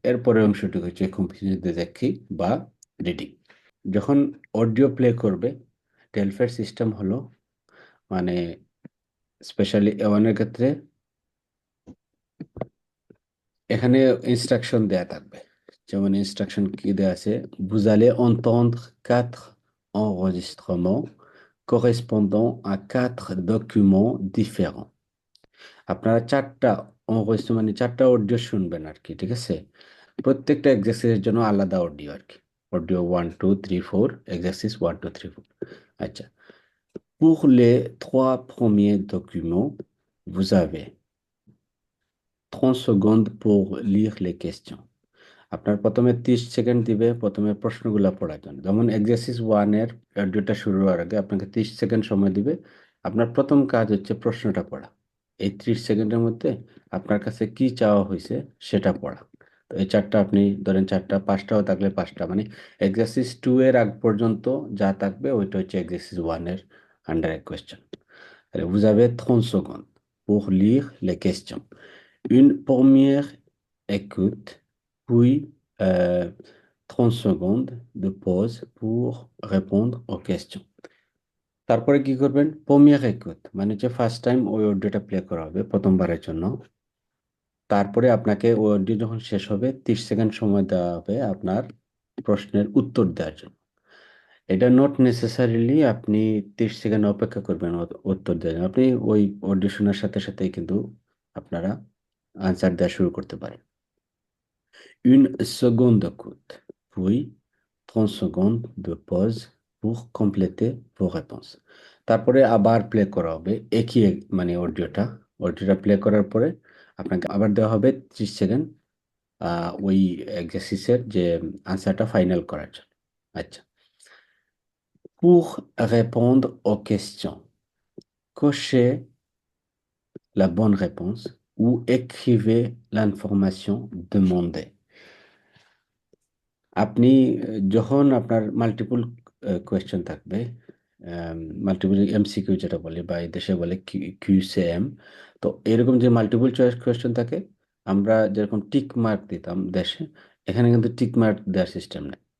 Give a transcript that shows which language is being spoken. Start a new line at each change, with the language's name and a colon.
Bangla: এরপরের অংশটুকু হচ্ছে কম্প্রিহেনশন দেখি বা রিডিং। যখন অডিও প্লে করবে, টেলফের সিস্টেম হলো মানে স্পেশালি এওয়ানের ক্ষেত্রে এখানে ইনস্ট্রাকশন দেয়া থাকবে। যেমন ইনস্ট্রাকশন কি দেয়া আছে?
French: vous allez entendre 4 enregistrements correspondant à 4 documents différents।
Bangla: আপনারা 4টা enregistrement মানে 4টা অডিও শুনবেন আর কি। ঠিক আছে, প্রত্যেকটা এক্সারসাইজের জন্য আলাদা অডিও আর কি। Audio 1 2 3 4, exercise 1 2 3 4।
French: আচ্ছা, pour les 3 premiers documents vous avez 30 secondes pour lire les questions।
Bangla: আপনার প্রথমে 30 সেকেন্ড দিবে প্রথমে প্রশ্নগুলো পড়ার জন্য। যেমন এক্সারসাইজ 1-এর অডিওটা শুরু হওয়ার আগে আপনাকে 30 সেকেন্ড সময় দিবে। আপনার প্রথম কাজ হচ্ছে প্রশ্নটা পড়া। এই 30 সেকেন্ডের মধ্যে আপনার কাছে কি চাওয়া হয়েছে সেটা পড়া। তো এই 4টা আপনি ধরেন 4টা, 5টাও থাকলে 5টা, মানে এক্সারসাইজ 2 এর আগ পর্যন্ত যা থাকবে ওইটা হচ্ছে এক্সারসাইজ 1-এর আন্ডার কোয়েশ্চেন।
French: তাহলে vous avez 30 secondes pour lire les questions. Une première écoute, puis 30 secondes de pause pour répondre aux questions।
Bangla: তারপরে কি করবেন?
French: প্রমিয়ার একুত
Bangla: মানে হচ্ছে ফার্স্ট টাইম ওই অডিওটা প্লে করা হবে প্রথমবারের জন্য। তারপরে আপনাকে ওই অডিও যখন শেষ হবে 30 সেকেন্ড সময় দেওয়া হবে আপনার প্রশ্নের উত্তর দেওয়ার জন্য। এটা
English: not necessarily
Bangla: আপনি 30 সেকেন্ড অপেক্ষা করবেন উত্তর দেওয়ার জন্য। আপনি ওই অডিও শোনার সাথে সাথেই কিন্তু আপনারা আনসার দেওয়া শুরু করতে পারেন।
French: Une seconde écoute, puis 30 secondes de pause pour compléter vos réponses।
Bangla: তারপরে আবার প্লে করা হবে একই মানে অডিওটা প্লে করার পরে আপনাকে আবার দেওয়া হবে 30 সেকেন্ড ওই এক্সারসাইজের যে আনসারটা ফাইনাল করার জন্য। আচ্ছা,
French: Pour répondre aux questions, cochez la bonne réponse ou écrivez l'information demandée.
Bangla: আপনি যখন আপনার মাল্টিপল কোয়েশ্চেন থাকবে, মাল্টিপল এমসিকিউ যেটা বলে বা এই দেশে বলে কিউসিএম, তো এরকম যে মাল্টিপল চয়েস কোয়েশ্চেন থাকে, আমরা যেরকম টিক মার্ক দিতাম দেশে, এখানে কিন্তু টিক মার্ক দেওয়ার সিস্টেম নেই।